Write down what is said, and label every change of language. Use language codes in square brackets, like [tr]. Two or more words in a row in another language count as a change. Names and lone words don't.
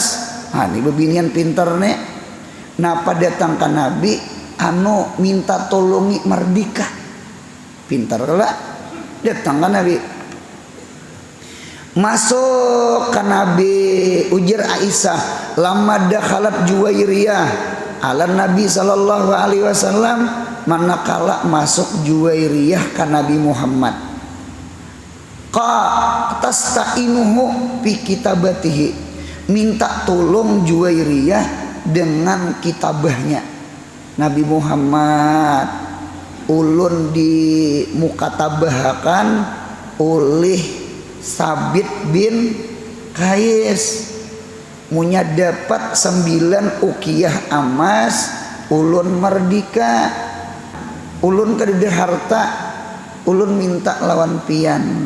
[bjn] Nah ini bebinian pintar nih. Napa datang ke Nabi anu minta tolongi merdeka. Pintar lah datang ke Nabi. Masuk ke Nabi, ujar Aisyah [ar] لما دخلت جويرية على النبي صلى الله عليه وسلم, [bjn] manakala masuk Juwairiyah ke Nabi Muhammad. [ar] تستعينه في كتابتها, [bjn] minta tolong Juwairiyah dengan kitabahnya. Nabi Muhammad ulun di mukatabahakan oleh Sabit bin Qais, munya dapat 9 ukiyah emas, ulun merdeka, ulun kedede harta, ulun minta lawan pian.